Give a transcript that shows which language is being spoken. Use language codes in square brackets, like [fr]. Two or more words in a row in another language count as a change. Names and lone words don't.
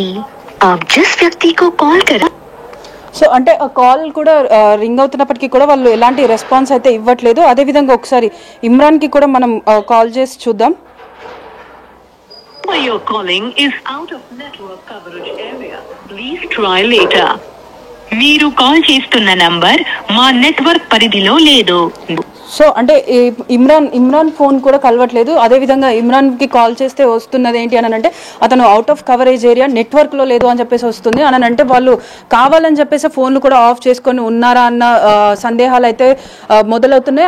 [hi] आप जिस व्यक्ति को कॉल करा [te] సో అంటే ఆ కాల్ కూడా రింగ్ అవుతున్నప్పటికీ కూడా వాళ్ళు ఎలాంటి రెస్పాన్స్ అయితే ఇవ్వట్లేదు. అదేవిధంగా ఒకసారి ఇమ్రాన్కి కూడా మనం కాల్ చేసి చూద్దాం. [en] Your calling is out of network coverage area. Please try later. [te] మీరు కాల్ చేస్తున్న నంబర్ మా నెట్వర్క్ పరిధిలో లేదు. సో అంటే ఇమ్రాన్ ఫోన్ కూడా కలవట్లేదు. అదేవిధంగా ఇమ్రాన్కి కాల్ చేస్తే వస్తున్నది ఏంటి అని అంటే అతను [en] out of coverage area [te] నెట్వర్క్లో లేదు అని చెప్పేసి వస్తుంది అని అంటే వాళ్ళు కావాలని చెప్పేసి ఫోన్లు కూడా ఆఫ్ చేసుకొని ఉన్నారా అన్న సందేహాలు అయితే మొదలవుతున్నాయి.